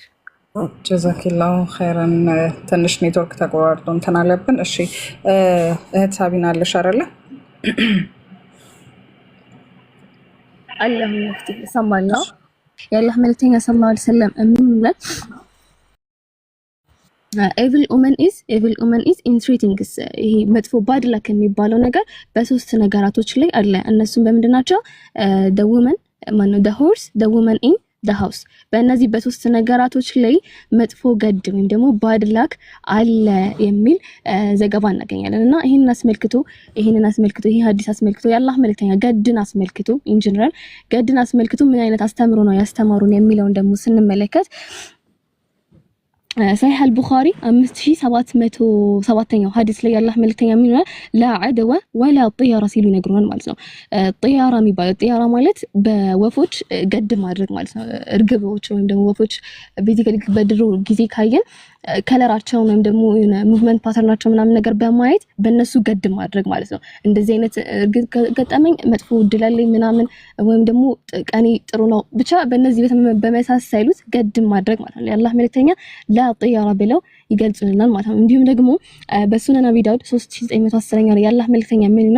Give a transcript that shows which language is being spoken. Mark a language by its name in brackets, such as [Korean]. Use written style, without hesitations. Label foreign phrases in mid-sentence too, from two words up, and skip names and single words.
[Arabic] جزاك الله خيرا። [Amharic] ትንሽ ኔትወርክ ተቆራርጦ እንትን አለብን። እሺ እህት ሳቢና አለሽ አይደለ? አላህ ይፍትህ ሰማና የአላህ መልእክተኛ [Arabic] صلى الله عليه وسلم [Amharic] እምነት [English] evil woman is in three things። [Amharic] ይሄ መጥፎ [English] bad luck [Amharic] የሚባለው ነገር በሶስት ነገራቶች ላይ አለ። እነሱም በመንድናቸው [English] the woman [Amharic] ማነው [English] the horse the woman in the house። [Amharic] በእነዚህ በሶስት ነገራቶች ላይ መጥፎ ገድ ወይም ደግሞ [English] bad luck [Amharic] አለ የሚል ዘገባ እናገኛለን። እና ይሄንን አስመልክቶ ይሄ ሐዲስ አስመልክቶ የአላህ መልእክተኛ ገድን አስመልክቶ [English] in general [Amharic] ገድን አስመልክቶ ምን አይነት አስተምሮ ነው ያስተማሩን የሚለውን ደግሞ ስንመለከት صحيح البخاري 5707ኛው ሐዲስ ላይ ያላህ መልእክተኛ ምን ይላል? [Arabic] لا عدوى ولا طيره [Amharic] ሲሉ ይነግሩናል ማለት ነው። ጢያራ የሚባለው ጢያራ ማለት በወፎች ገድ ማድረግ ማለት ነው። እርግቦች ወይም ደግሞ ወፎች ቤዚካሊ በድሮ ጊዜ ካየን ከለራቸው ወይም ደግሞ ሙቭመንት ፓተርናቸው ምናምን ነገር በማየት በእነሱ ገድ ማድረግ ማለት ነው። እንደዚህ አይነት ገጠመኝ መጥፎ ድላለኝ ምናምን ወይም ደግሞ ቀኔ ጥሩ ነው ብቻ በእነዚህ በመሳሰሉት ገድ ማድረግ ማለት ነው። ያላህ መልእክተኛ [Arabic] لا طيرة [Amharic] ብለው ይገልጹልናል ማለት ነው። እንዲሁም ደግሞ በሱነን አቢ ዳውድ 3910ኛ ላይ ያላህ መልእክተኛ ምን ይላል?